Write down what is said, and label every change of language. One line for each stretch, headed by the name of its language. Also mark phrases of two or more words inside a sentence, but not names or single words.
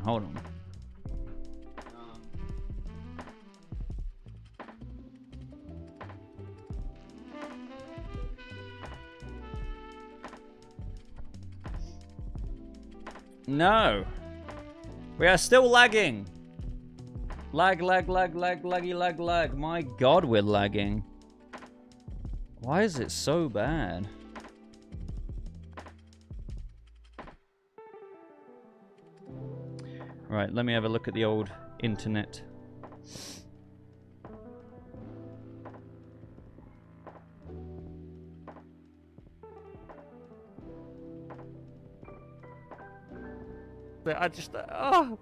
English: Hold on. No. We are still lagging. Lag, lag, lag, lag, laggy, lag, lag. My God, we're lagging. Why is it so bad? Right, let me have a look at the old internet. I just... oh.